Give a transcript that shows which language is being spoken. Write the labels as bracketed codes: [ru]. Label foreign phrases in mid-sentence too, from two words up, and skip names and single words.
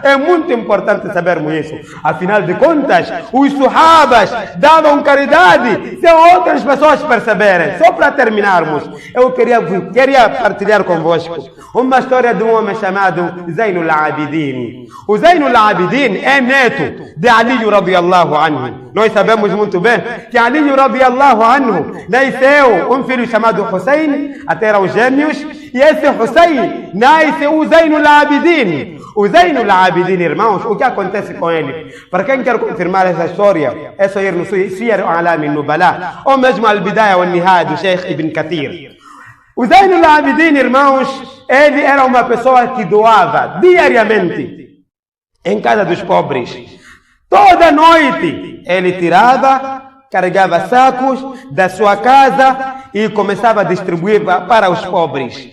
[pt] É muito importante sabermos isso. Afinal de contas, os sahabas davam caridade sem outras pessoas perceberem. Só para terminarmos, eu queria partilhar convosco uma história de um homem chamado Zainul Abidin. O Zainul Abidin é neto de Ali [ar] رضي الله عنه. [pt] Nós sabemos muito bem que Ali [ar] رضي الله عنه [pt] nasceu um filho chamado Hussein, até eram gêmeos, e esse Hussein nasce o Zainul Abidin. O Zainul Abidin, irmãos, o que acontece com ele? Para quem quer confirmar essa história, é só ir no Siyar A'lam an-Nubala, ou mesmo Al-Bidaya wa An-Nihaya do Sheikh Ibn Kathir. O Zainul Abidin, irmãos, ele era uma pessoa que doava diariamente em casa dos pobres. Toda noite ele tirava, carregava sacos da sua casa e começava a distribuir para os pobres.